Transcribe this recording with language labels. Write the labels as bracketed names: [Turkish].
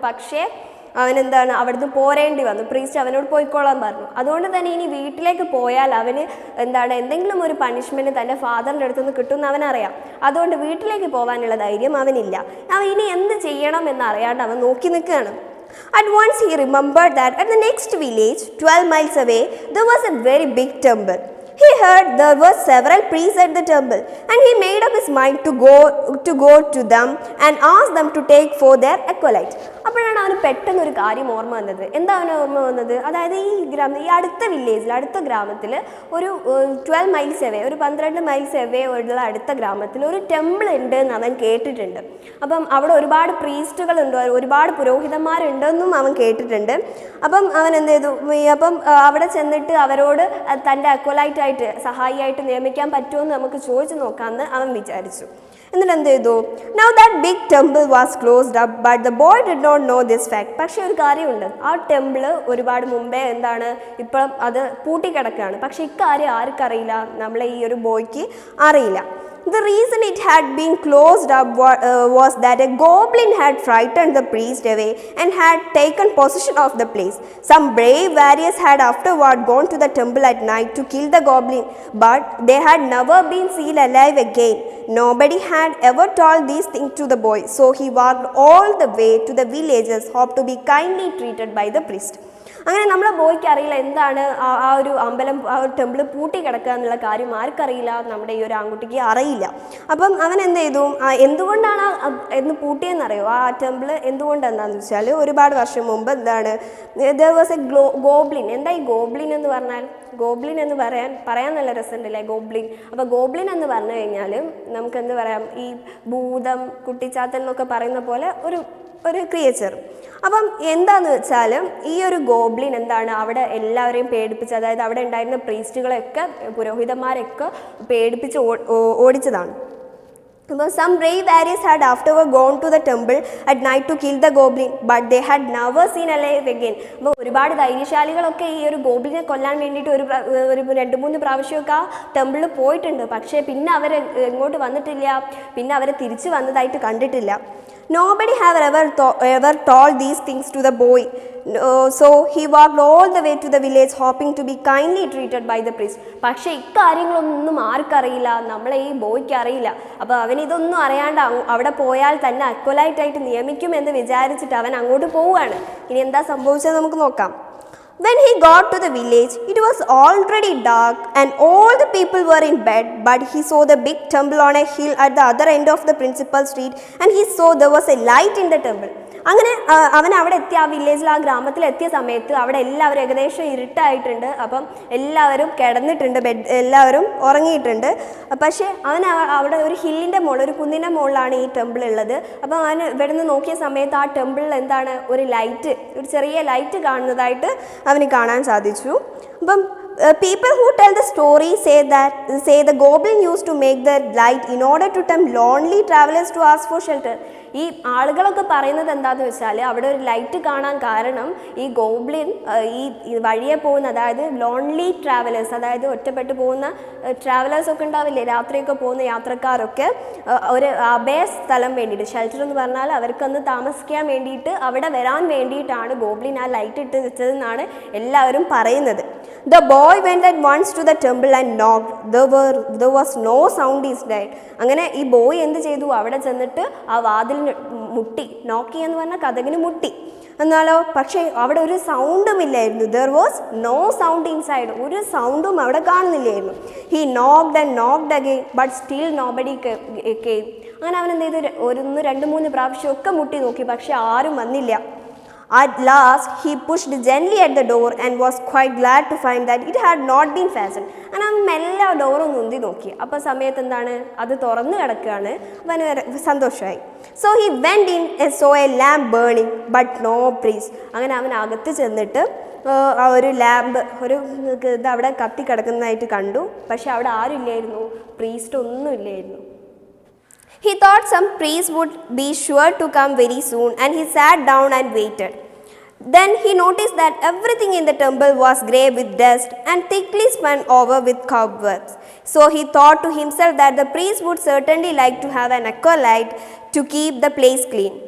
[Malayalam] പക്ഷേ അവനെന്താണ് അവിടുന്ന് പോരേണ്ടി വന്നു. പ്രീസ്റ്റ് അവനോട് പോയിക്കോളാൻ പറഞ്ഞു. അതുകൊണ്ട് തന്നെ ഇനി വീട്ടിലേക്ക് പോയാൽ അവന് എന്തെങ്കിലും ഒരു പണിഷ്മെൻറ്റ് തൻ്റെ ഫാദറിൻ്റെ അടുത്തുനിന്ന് കിട്ടുമെന്ന് അവനറിയാം. അതുകൊണ്ട് വീട്ടിലേക്ക് പോകാനുള്ള ധൈര്യം അവനില്ല. അവൻ ഇനി എന്ത് ചെയ്യണം എന്നറിയാണ്ട് അവൻ നോക്കി നിൽക്കുകയാണ്. [English] At once he remembered that at the next village, 12 miles away, there was a very big temple. He heard there were several priests at the temple, and he made up his mind to go to them and ask them to take for their acolytes. [Malayalam] അപ്പോഴാണ് അവന് പെട്ടെന്ന് ഒരു കാര്യം ഓർമ്മ വന്നത്. എന്താ അവന് ഓർമ്മ വന്നത്? അതായത് ഈ അടുത്ത വില്ലേജിൽ, അടുത്ത ഗ്രാമത്തിൽ ഒരു 12 മൈൽസ് എവേ, ഒരു 12 മൈൽസ് എവേ ഉള്ള അടുത്ത ഗ്രാമത്തിൽ ഒരു ടെമ്പിൾ ഉണ്ട് എന്ന് അവൻ കേട്ടിട്ടുണ്ട്. അപ്പം അവിടെ ഒരുപാട് പ്രീസ്റ്റുകളുണ്ട്, ഒരുപാട് പുരോഹിതന്മാരുണ്ടെന്നും അവൻ കേട്ടിട്ടുണ്ട്. അപ്പം അവൻ എന്ത് ചെയ്തു? അപ്പം അവിടെ ചെന്നിട്ട് അവരോട് തൻ്റെ അക്വലൈറ്റ് ആയിട്ട്, സഹായിയായിട്ട് നിയമിക്കാൻ പറ്റുമെന്ന് നമുക്ക് ചോദിച്ചു നോക്കാമെന്ന് അവൻ വിചാരിച്ചു. എന്നിട്ട് എന്ത് ചെയ്തു? [English] Now that big temple was closed up, but the boy did not know this fact. [Malayalam] പക്ഷേ ഒരു കാര്യമുണ്ട്, ആ ടെമ്പിൾ ഒരുപാട് മുമ്പേ ഇപ്പം അത് പൂട്ടിക്കിടക്കുകയാണ്. പക്ഷെ ഇക്കാര്യം ആർക്കറിയില്ല? നമ്മളെ ഈ ഒരു ബോയ്ക്ക് അറിയില്ല. [English] The reason it had been closed up was that a goblin had frightened the priest away and had taken possession of the place. Some brave warriors had afterward gone to the temple at night to kill the goblin, but they had never been seen alive again. Nobody had ever told these things to the boy, so he walked all the way to the villages, hoped to be kindly treated by the priest. [Malayalam] അങ്ങനെ നമ്മളെ ബോയ്ക്ക് അറിയില്ല എന്താണ് ആ ഒരു അമ്പലം, ആ ഒരു temple പൂട്ടി കിടക്കുക എന്നുള്ള കാര്യം ആർക്കറിയില്ല. നമ്മുടെ ഈ ഒരു ആൺകുട്ടിക്ക് അറിയില്ല. അപ്പം അവൻ എന്ത് ചെയ്തു? എന്തുകൊണ്ടാണ് പൂട്ടിയെന്നറിയോ? ആ ടെമ്പിൾ എന്തുകൊണ്ടെന്താണെന്ന് വെച്ചാൽ ഒരുപാട് വർഷം മുമ്പ് [English] there was a goblin. [Malayalam] എന്താ ഈ ഗോബ്ലിൻ എന്ന് പറഞ്ഞാൽ? ഗോബ്ലിൻ എന്ന് പറയാൻ നല്ല രസമുണ്ടല്ലേ, ഗോബ്ലിൻ. അപ്പോൾ ഗോബ്ലിൻ എന്ന് പറഞ്ഞു കഴിഞ്ഞാൽ നമുക്ക് എന്ത് പറയാം, ഈ ഭൂതം, കുട്ടിച്ചാത്തൽ എന്നൊക്കെ പറയുന്ന പോലെ ഒരു ക്രിയേച്ചർ. അപ്പം എന്താണെന്ന് വെച്ചാൽ ഈ ഒരു ഗോബ്ലിൻ അവിടെ എല്ലാവരെയും പേടിപ്പിച്ച്, അതായത് അവിടെ ഉണ്ടായിരുന്ന പ്രീസ്റ്റുകളെയൊക്കെ, പുരോഹിതന്മാരെയൊക്കെ പേടിപ്പിച്ച് ഓടിച്ചതാണ്. അപ്പോൾ [English] some brave warriors had afterward gone to the temple at night to kill the goblin, but they had never seen alive again. [Malayalam] അപ്പോൾ ഒരുപാട് ധൈര്യശാലികളൊക്കെ ഈ ഒരു ഗോബ്ലിനെ കൊല്ലാൻ വേണ്ടിയിട്ട് ഒരു 2-3 പ്രാവശ്യമൊക്കെ ആ ടെമ്പിളിൽ പോയിട്ടുണ്ട്. പക്ഷേ പിന്നെ അവർ എങ്ങോട്ട് വന്നിട്ടില്ല, പിന്നെ അവരെ തിരിച്ചു വന്നതായിട്ട് കണ്ടിട്ടില്ല. [English] Nobody had ever told these things to the boy. So he walked all the way to the village, hoping to be kindly treated by the priest. [Malayalam] പക്ഷേ ഇക്കാര്യങ്ങളൊന്നും ആർക്കറിയില്ല, നമ്മളെ ഈ ബോയ്ക്ക് അറിയില്ല. അപ്പോൾ അവൻ ഇതൊന്നും അറിയാണ്ട് അവിടെ പോയാൽ തന്നെ അക്വലൈറ്റായിട്ട് നിയമിക്കുമെന്ന് വിചാരിച്ചിട്ട് അവൻ അങ്ങോട്ട് പോവുകയാണ്. ഇനി എന്താ സംഭവിച്ചത് നമുക്ക് നോക്കാം. [English] When he got to the village, it was already dark and all the people were in bed, but he saw the big temple on a hill at the other end of the principal street, and he saw there was a light in the temple. [Malayalam] അങ്ങനെ അവൻ അവിടെ എത്തി, ആ വില്ലേജിൽ, ആ ഗ്രാമത്തിൽ എത്തിയ സമയത്ത് അവിടെ എല്ലാവരും ഏകദേശം ഇരുട്ടായിട്ടുണ്ട്. അപ്പം എല്ലാവരും കിടന്നിട്ടുണ്ട്, എല്ലാവരും ഉറങ്ങിയിട്ടുണ്ട്. പക്ഷേ അവൻ അവിടെ ഒരു ഹില്ലിൻ്റെ മുകളിൽ, ഒരു കുന്നിൻ്റെ മുകളിലാണ് ഈ ടെമ്പിൾ ഉള്ളത്. അപ്പം അവൻ ഇവിടെ നിന്ന് നോക്കിയ സമയത്ത് ആ ടെമ്പിളിൽ ഒരു ലൈറ്റ്, ഒരു ചെറിയ ലൈറ്റ് കാണുന്നതായിട്ട് അവന് കാണാൻ സാധിച്ചു. അപ്പം [English] people who tell the story say the goblin used to make the light in order to tempt lonely travelers to ask for shelter. [Malayalam] ഈ ആളുകളൊക്കെ പറയുന്നത് എന്താണെന്ന് വെച്ചാൽ അവിടെ ഒരു ലൈറ്റ് കാണാൻ കാരണം ഈ ഗോബ്ലിൻ ഈ വഴിയെ പോകുന്ന, അതായത് ലോൺലി ട്രാവലേഴ്സ്, അതായത് ഒറ്റപ്പെട്ടു പോകുന്ന ട്രാവലേഴ്സ് ഒക്കെ ഉണ്ടാവില്ലേ, രാത്രിയൊക്കെ പോകുന്ന യാത്രക്കാരൊക്കെ ഒരു അഭയ സ്ഥലം വേണ്ടിയിട്ട്, ഷെൽട്ടർ എന്ന് പറഞ്ഞാൽ അവർക്കൊന്ന് താമസിക്കാൻ വേണ്ടിയിട്ട് അവിടെ വരാൻ വേണ്ടിയിട്ടാണ് ഗോബ്ലിൻ ആ ലൈറ്റ് ഇട്ട് വെച്ചതെന്നാണ് എല്ലാവരും പറയുന്നത്. [English] The boy went at once to the temple and knocked. There was no sound is heard. [Malayalam] അങ്ങനെ ഈ ബോയ് എന്ത് ചെയ്തു? അവിടെ ചെന്നിട്ട് ആ വാതിലിന് മുട്ടി. നോക്കി എന്ന് പറഞ്ഞാൽ കതകിന് മുട്ടി. എന്നാലോ പക്ഷേ അവിടെ ഒരു സൗണ്ടും ഇല്ലായിരുന്നു. [English] There was no sound inside. [Malayalam] ഒരു സൗണ്ടും അവിടെ കാണുന്നില്ലായിരുന്നു. [English] He knocked and knocked again, but still nobody came. [Malayalam] അങ്ങനെ അവൻ എന്ത് ചെയ്തു? 1-2-3 പ്രാവശ്യമൊക്കെ മുട്ടി നോക്കി, പക്ഷെ ആരും വന്നില്ല. [English] At last, he pushed gently at the door and was quite glad to find that it had not been fastened. And [Malayalam] അവൻ മെല്ലെ ആ ഡോർ ഒന്ന് ഉന്തി നോക്കി. അപ്പോൾ സമയത്ത് എന്താണ്, അത് തുറന്നു കിടക്കുകയാണ്. അവന് സന്തോഷമായി. [English] So he went in and saw a lamp burning, but no priest. [Malayalam] അങ്ങനെ അവൻ അകത്ത് ചെന്നിട്ട് ആ ഒരു ലാമ്പ് ഒരു ഇത് അവിടെ കത്തി കിടക്കുന്നതായിട്ട് കണ്ടു. പക്ഷെ അവിടെ ആരുമില്ലായിരുന്നു, പ്രീസ്റ്റ് ഒന്നും ഇല്ലായിരുന്നു. [English] He thought some priest would be sure to come very soon, and he sat down and waited. Then he noticed that everything in the temple was grey with dust and thickly spun over with cobwebs. So he thought to himself that the priest would certainly like to have an acolyte to keep the place clean.